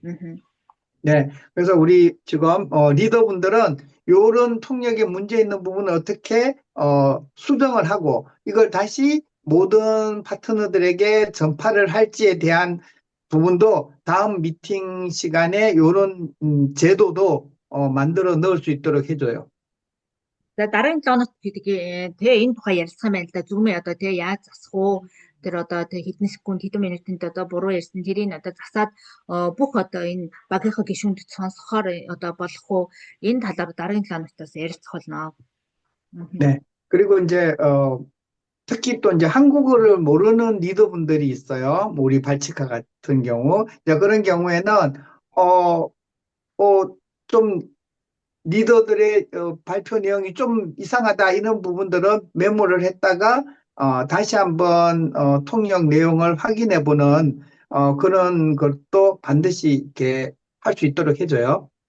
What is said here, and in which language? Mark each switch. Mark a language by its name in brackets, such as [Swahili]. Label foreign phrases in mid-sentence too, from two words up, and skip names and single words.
[Korean] 네, 그래서 우리 지금 리더분들은 이런 통역에 문제 있는 부분을 어떻게 수정을 하고 이걸 다시 모든 파트너들에게 전파를 할지에 대한 부분도 다음 미팅 시간에 이런 제도도 만들어 넣을 수 있도록 해줘요. [Mongolian] За дараагийн 7 хоногт гэдэг энэ тухай ярилцах юм байна л да. Зүгмээ одоо яаж засах уу? Тэр одоо хэдэн секунд хэдэн минутанд одоо буруу ярьсан тэрийг одоо засаад бүх одоо энэ багийнхаа гишүүнд сонсохоор одоо болох уу? Энэ талаар дараагийн 7 хоногтоос ярилцах болно. [Korean] 네. 그리고 이제 특히 또 이제 한국어를 모르는 리더분들이 있어요. 뭐 우리 발치카 같은 경우. 이제 그런 경우에는 좀 리더들의 발표 내용이 좀 이상하다 이런 부분들은 메모를 했다가 다시 한번 통역 내용을 확인해 보는 그런 것도 반드시 이렇게 할 수 있도록 해줘요.